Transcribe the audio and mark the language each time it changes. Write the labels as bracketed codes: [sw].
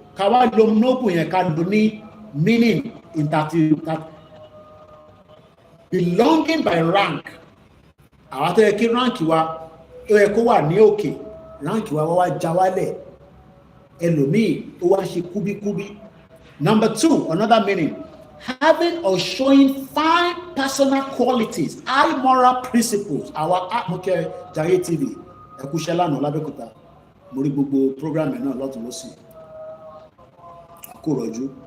[yo] Ká wá lo noble yẹn ká lo ní [en] meaning in that belonging by rank. [yo] Àwọn tó yẹ kí rank wa ó yẹ kó wà ní òkè, rank wa wá já wálẹ̀. Ẹlòmíì ó wá ṣe kúbíkúbí. [en] Number 2, another meaning, having or showing fine personal qualities, high moral principles. [yo] Our Atmoke Jaiye TV ẹ kú iṣẹ́ lánàá l'Abẹ́òkúta, mo rí gbogbo program ẹ̀ náà lọ́tún lọ́sì, kò rọ̀jú.